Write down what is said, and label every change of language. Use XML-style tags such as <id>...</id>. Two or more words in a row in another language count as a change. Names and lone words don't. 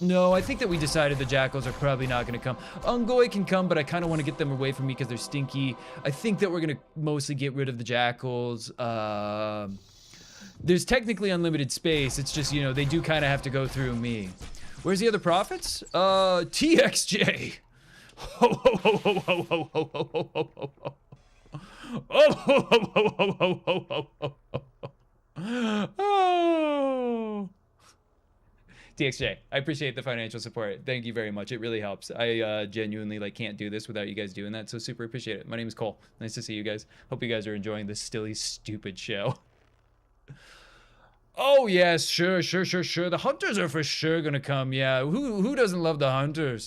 <en>No, I think that we decided the jackals are probably not going to come. Ungoy can come, but I kind of want to get them away from me because they're stinky. I think that we're going to mostly get rid of the jackals. There's technically unlimited space. It's just, you know, they do kind of have to go through me. Where's the other prophets? TXJ. Ho, ho, ho, ho, ho, ho, ho, ho, ho, ho, ho, ho. Oh, ho, ho, ho, ho, ho, ho, ho, ho. Oh. TXJ, I appreciate the financial support. Thank you very much. It really helps. I genuinely can't do this without you guys doing that, so super appreciate it. My name is Cole. Nice to see you guys. Hope you guys are enjoying this silly, stupid show. Oh yes, sure. The hunters are for sure gonna come. Yeah, who doesn't love the hunters?</en>